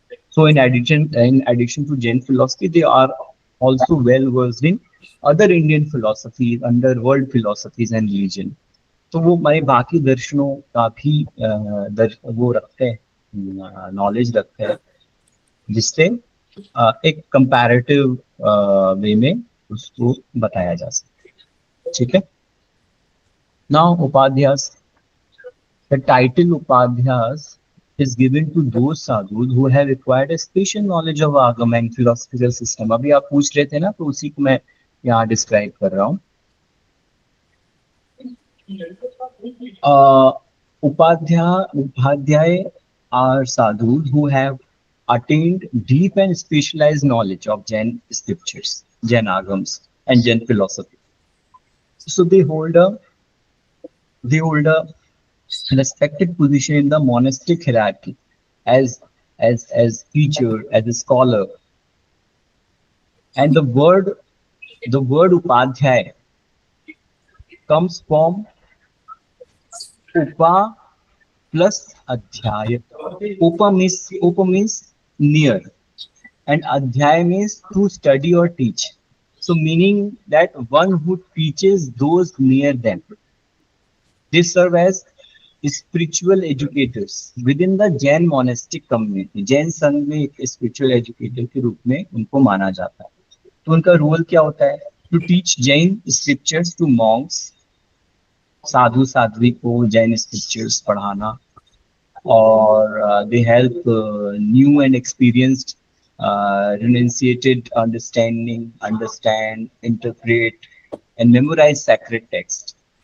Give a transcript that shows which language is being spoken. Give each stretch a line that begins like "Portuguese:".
English: So in addition to Jain philosophy, they are also well versed in other Indian philosophies, underworld philosophies and religion.
Hindi: तो वो हमारे बाकी दर्शनों का भी वो रखते हैं, नॉलेज रखते हैं, जिससे एक कंपैरेटिव वे में उसको बताया जा सके, ठीक है।
English: Now upadhyas, the title upadhyas is given to those sadhus who have acquired a special knowledge of agama and philosophical system.
Hindi: अभी आप पूछ रहे थे ना, तो उसी को मैं यहाँ डिस्क्राइब कर रहा हूँ।
English: Upadhyay are sadhus who have attained deep and specialized knowledge of Jain scriptures, Jain agams and Jain philosophy. So they hold a respected position in the monastic hierarchy as teacher, as a scholar. And the word Upadhyay comes from Upa plus Adhyaya. Upa means near, and Adhyaya means to study or teach. So meaning that one who teaches those near them. They serve as spiritual educators within the Jain monastic community.
Hindi: Jain संघ में एक
English: spiritual educator
Hindi: के रूप में उनको माना जाता है. तो उनका रोल क्या होता है?
English: To teach Jain scriptures to monks,
Hindi: साधु साध्वी को जैन स्क्रिप्चर्स पढ़ाना,
English: और they help new and experienced renunciated understand, interpret, and memorize sacred text.